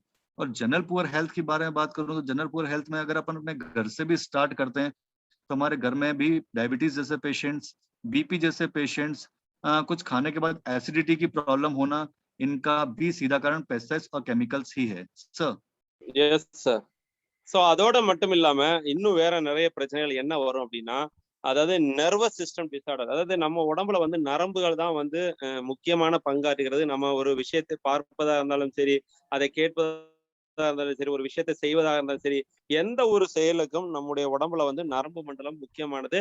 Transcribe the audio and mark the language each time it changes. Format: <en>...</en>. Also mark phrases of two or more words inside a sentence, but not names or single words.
<hi>और</hi> <en>general poor health</en> <hi>के बारे में बात करूं तो</hi> <en>general poor health</en> <hi>में अगर अपन अपने घर से भी स्टार्ट करते हैं तो हमारे घर में भी डायबिटीज जैसे पेशेंट्स, बीपी जैसे पेशेंट्स, कुछ खाने के बाद एसिडिटी की प्रॉब्लम होना, इनका भी सीधा कारण पेस्टिसाइड्स और केमिकल्स ही है सर।</hi> <en>yes sir.</en> <ta>ஸோ அதோட மட்டும் இல்லாம இன்னும் வேற நிறைய பிரச்சனைகள் என்ன வரும் அப்படின்னா, அதாவது</ta> <en>nervous system disorder,</en> <ta>அதாவது நம்ம உடம்புல வந்து நரம்புகள் தான் வந்து முக்கியமான பங்காற்றுகிறது. நம்ம ஒரு விஷயத்தை பார்ப்பதா இருந்தாலும் சரி, அதை கேட்பதா இருந்தாலும் சரி, ஒரு விஷயத்தை செய்வதாக இருந்தாலும் சரி, எந்த ஒரு செயலுக்கும் நம்முடைய உடம்புல வந்து நரம்பு மண்டலம் முக்கியமானது.</ta>